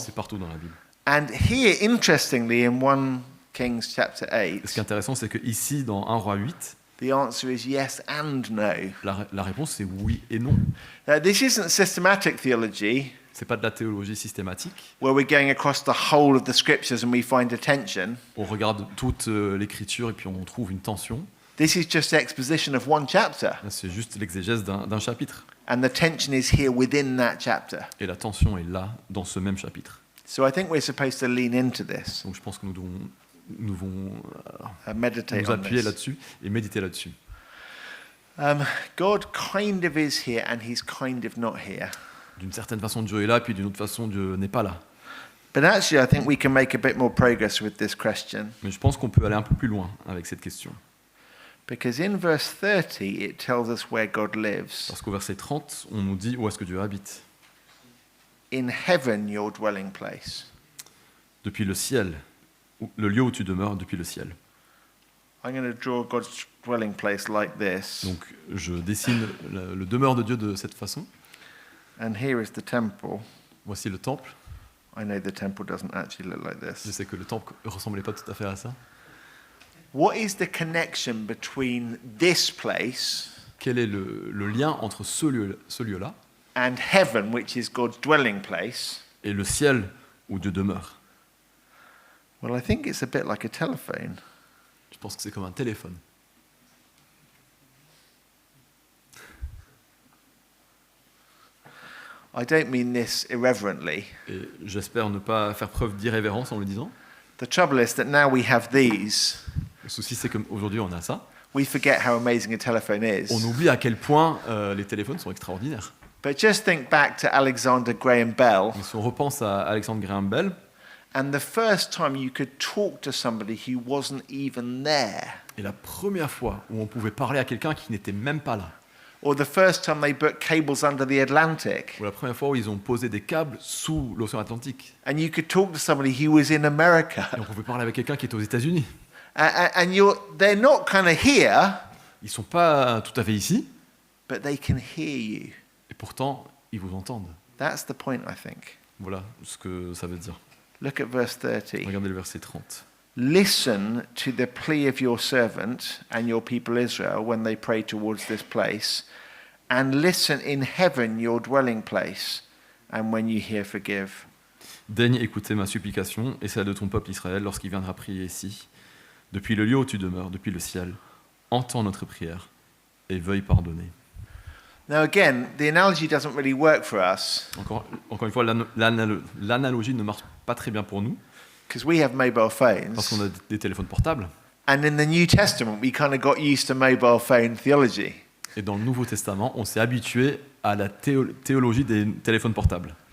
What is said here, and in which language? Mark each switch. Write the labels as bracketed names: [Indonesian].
[French] C'est partout dans la Bible. [English] And here, interestingly, in 1 Kings chapter [French] Et ce qui est [English] 8, [French] intéressant, c'est que ici, dans 1 Roi 8, [English] the answer is yes and no. [French] la réponse c'est oui et non. [English] This isn't systematic theology, [French] C'est pas de la théologie systématique. [English] where we're going across the whole of the scriptures and we find a tension. [French] On regarde toute l'écriture et puis on trouve une tension. [English] This is just exposition of one chapter. [French] Là, c'est juste l'exégèse d'un chapitre. [English] And the tension is here within that chapter. [French] Et la tension est là, dans ce même chapitre. [English] So I think we're supposed to lean into this, [French] Donc je pense que nous devons [English] meditate [French] nous [English] on [French] appuyer [English] this. [French] là-dessus et méditer là-dessus. [English] God kind of is here and he's kind of not here. [French] D'une certaine façon, Dieu est là, puis d'une autre façon, Dieu n'est pas là. [English] But actually, I think we can make a bit more progress with this question. [French] Mais je pense qu'on peut aller un peu plus loin avec cette question. [English] Because in verse 30, it tells us where God lives. [French] Parce qu'au verset 30, on nous dit où est-ce que Dieu habite. [English] in heaven your dwelling place. [French] Depuis le ciel, le lieu où tu demeures depuis le ciel. [English] I'm going to draw God's dwelling place like this. [French] Donc je dessine le demeure de Dieu de cette façon. [English] And here is the temple. [French] Voici le temple. [English] I know the temple doesn't actually look like [French] Je [English] this. [French] sais que le temple ne ressemblait pas tout à fait à ça. [English] What is the connection between this place [French] Quel est le lien entre ce lieu-là [English] and heaven, which is God's dwelling place? [French] et le ciel où Dieu demeure? [English] Well, I think it's a bit like a telephone. [French] Je pense que c'est comme un téléphone. [English] I don't mean this irreverently. [French] Et j'espère ne pas faire preuve d'irrévérence en le disant. [English] The trouble is that now we have these, [French] Le souci, c'est qu'aujourd'hui, on a ça. [English] we forget how amazing a telephone [French] On [English] is. [French] oublie à quel point les téléphones sont extraordinaires. [English] But just think back to Alexander Graham Bell, [French] Mais si on repense à Alexandre Graham Bell, [English] and the first time you could talk to somebody who wasn't even there, [French] et la première fois où on pouvait parler à quelqu'un qui n'était même pas là, [English] or the first time they put cables under the Atlantic, [French] ou la première fois où ils ont posé des câbles sous l'océan Atlantique, [English] and you could talk to somebody who was in America, [French] et on pouvait parler avec quelqu'un qui était aux États-Unis. [English] and they're not kind of here, [French] Ils sont pas tout à fait ici, [English] but they can hear you. [French] et pourtant, ils vous entendent. [English] That's the point, I think. [French] Voilà ce que ça veut dire. [English] Look at verse 30. [French] Regardez le verset 30. [English] Listen to the plea of your servant and your people Israel when they pray towards this place, and listen in heaven your dwelling place, and when you hear, forgive. [French] Daigne écouter ma supplication et celle de ton peuple Israël lorsqu'il viendra prier ici. Depuis le lieu où tu demeures, depuis le ciel, entends notre prière et veuille pardonner. [English] Now again, the analogy doesn't really work for us [French] Encore une fois, l'analogie ne marche pas très bien pour nous, [English] because we have mobile [French] parce [English] phones, [French] qu'on a des téléphones portables. [English] and in the New Testament we kind of got used to mobile phone theology. [French] Et dans le Nouveau Testament, on s'est habitué à la théologie des téléphones portables.